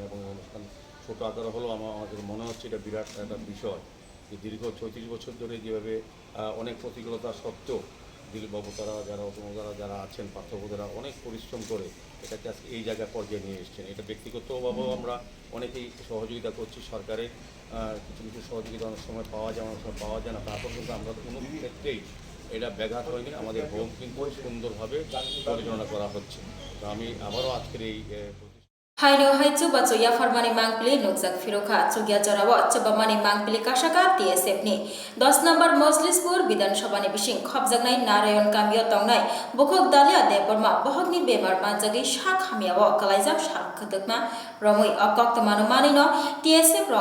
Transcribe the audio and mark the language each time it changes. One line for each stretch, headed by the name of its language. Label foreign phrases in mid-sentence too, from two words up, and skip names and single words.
Bangla: এবং অনুষ্ঠান ছোটো আকারে হলেও আমাদের মনে হচ্ছে এটা বিরাট একটা বিষয় যে দীর্ঘ ৩৬ বছর ধরে যেভাবে অনেক প্রতিকূলতা সত্ত্বেও দিলীপবাবু যারা অতমদারা যারা আছেন, পার্থবাবুরা অনেক পরিশ্রম করে এটাকে আজকে এই জায়গায় পর্যায়ে নিয়ে এসেছেন। এটা ব্যক্তিগতভাবেও আমরা অনেকেই সহযোগিতা করছি, সরকারের কিছু কিছু সহযোগিতা অনেক সময় পাওয়া যায়, অনেক সময় পাওয়া যায় না, তারপর কিন্তু আমরা কোনো ক্ষেত্রেই এটা ব্যাঘাত হয়নি। আমাদের হোম কিন্তু সুন্দরভাবে পরিচালনা করা হচ্ছে। তো আমি আবারও আজকের এই
Kok Borok: Haino hai chuba chuya farmani mangpili nukjak firoka chugya jarawa chubamani mangpili kasaka TSF ni 10 number Mojlispur Bidhan Sabha ni bising khobjaknai Narayan Kamio tongnai Bukhok Dalia Deborma bohokni bemar manjagi shak hamiawo kalaijak shak khudukna romui okok tomanu manino TSF rok